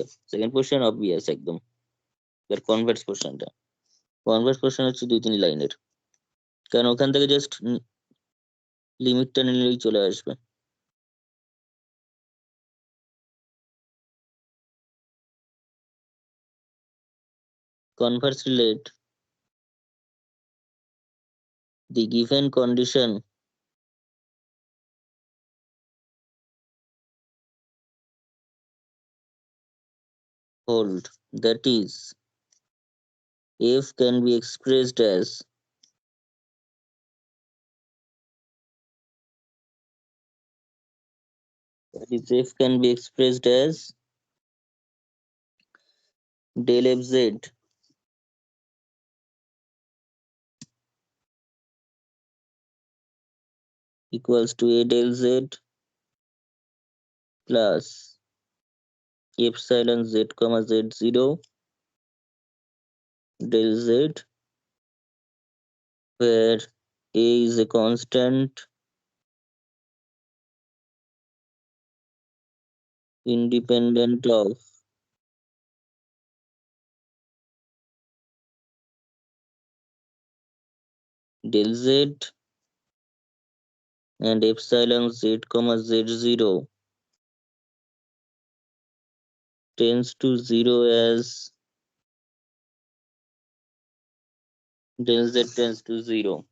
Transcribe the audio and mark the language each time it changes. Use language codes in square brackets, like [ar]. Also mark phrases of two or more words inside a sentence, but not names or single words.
[en] second portion obvious [bn] একদম, এর [en] converse portionটা, converse portion [bn] হচ্ছে 2-3 লাইনের, কারণ ওখান থেকে [en] just limitটা [bn] নিলেই চলে আসবে। [en] Conversely, let the given condition hold, that is, f can be expressed as f can be expressed as del fz equals to a del z plus epsilon z comma z0 del z, where a is a constant independent of del z and epsilon z comma z0 tends to 0 as del z tends to 0.